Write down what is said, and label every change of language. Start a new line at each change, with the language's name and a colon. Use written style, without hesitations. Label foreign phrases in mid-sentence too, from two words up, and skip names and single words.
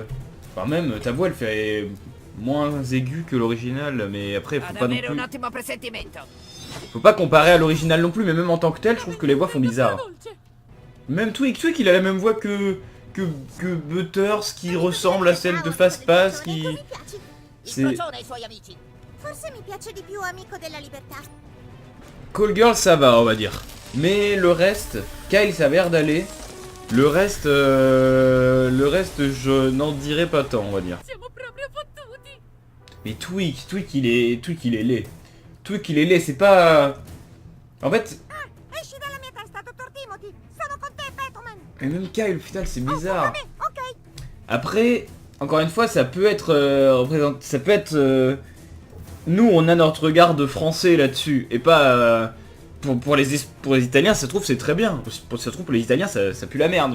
French: Enfin, même, ta voix, elle fait moins aiguë que l'original, mais après, faut pas non plus... Faut pas comparer à l'original non plus, mais même en tant que tel, je trouve que les voix font bizarre. Même Twig, il a la même voix que Butters, qui ressemble à celle de Fast Pass, qui...
Italian: Ecco, mi piaci.
French: C'est...
Italian: Crocione e i suoi amici. Forse mi piace di più Amico della Libertà.
French: Call Girl, ça va, on va dire. Mais le reste, Kyle, ça a l'air d'aller. Le reste, je n'en dirai pas tant, on va dire.
Italian: Siamo proprio fottuti.
French: Mais Twig, il est laid. Twig, il est laid, c'est pas... En fait,
Italian: Esci dalla mia testa, dottor Timothy. Sono con te, Batman.
French: et même Kyle, au final, c'est bizarre.
Italian: Bene, ok.
French: Après, encore une fois, ça peut être... nous, on a notre regard de français là-dessus, et pas... pour les Italiens, ça se trouve, c'est très bien. Ça se trouve, pour les Italiens, ça pue la merde.